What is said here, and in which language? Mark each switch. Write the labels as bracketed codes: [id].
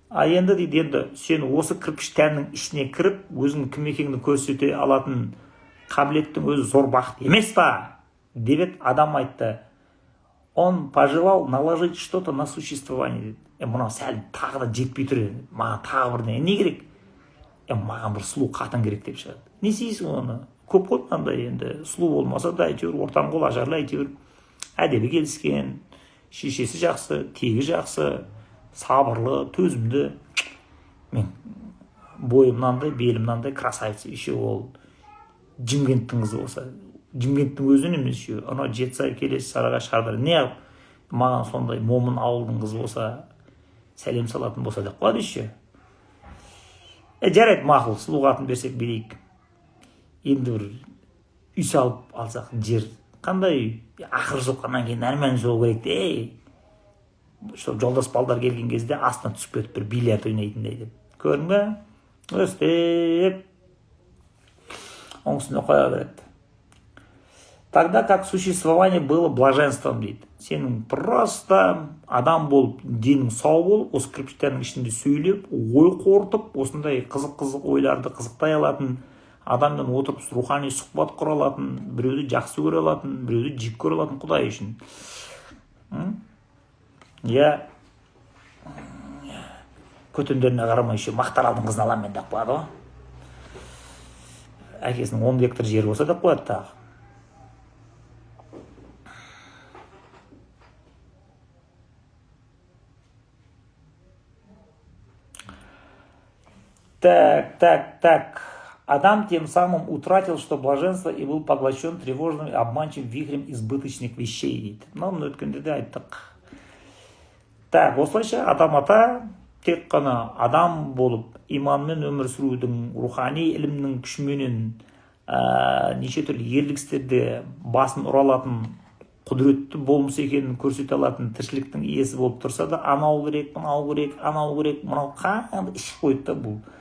[kk] Енді дейді, сен осы кірпіштәрдің ішіне кіріп, өзіңнің кім екеніңді көрсете алатын қабілеттің өзі зор бақыт емес па? Деп адам айтты. [ru] Он пожелал наложить что-то на существование [kk] дейді. Мынау сәл тағы да жетпей тұр, маған тағы бір не керек? Маған бір сұлу қатын керек деп шығады. Не істейсің оны? Көп қой мынандай, енді сұлу болмаса да әйтеуір ортаң қол ажарлы, әйтеуір әдебі келіскен, шешесі жақсы, тегі жақсы, сабырлы, төзімді. Мен бойым мынандай, белім мынандай, красавица, еще ол Жимкенттің қызы болса, Жимкенттің өзінен емес еще, анау Жетісай келесі Сарыағаш Шардар, не маған сондай момын ауылдың қызы болса, сәлем салатын болса деп қояды еще. Жарайды, мақұл, сұлуға атын берсек берейік. Енді бір үй салып алсақ, жер қандай үй? Ақыр соққаннан кейін әрмен соғу керек те. Что жолдас балдар келген кезде астына түсіп кетіп бір бильярд ойнайтындай деп. Көрдің бе? Өстеп оңысына қоя береді. [ru] Тогда как существование было блаженством [kk] дейді. Сенің просто адам болып, денің сау болып, осы кірпіштердің ішінде сөйлеп, ой қорытып, осындай қызық-қызық ойларды қызықтай алатын, адаммен отырып рухани сұхбат құра алатын, біреуді жақсы көре алатын, біреуді жек көре алатын Құдай үшін. Көтендеріне қарамай еще Мақтаралдың қызын аламын мен деп қояды ғой. Әкесінің 10 гектар жері болса деп қояды тағы. Так. [ru] Адам тем самым утратил, что блаженство, и был поглощен тревожным и обманчивым вихрем избыточных вещей [kk] дейді. Мына өткенде де айттық. Так, осылайша адам ата тек қана адам болып, иманмен өмір сүрудің, рухани ілімнің күшіменен неше түрлі ерлік істерде басын ұра алатын, құдіретті болмыс екенін көрсете алатын тіршіліктің иесі болып тұрса да, анау керек, мынау қанды іш қойды да бұл.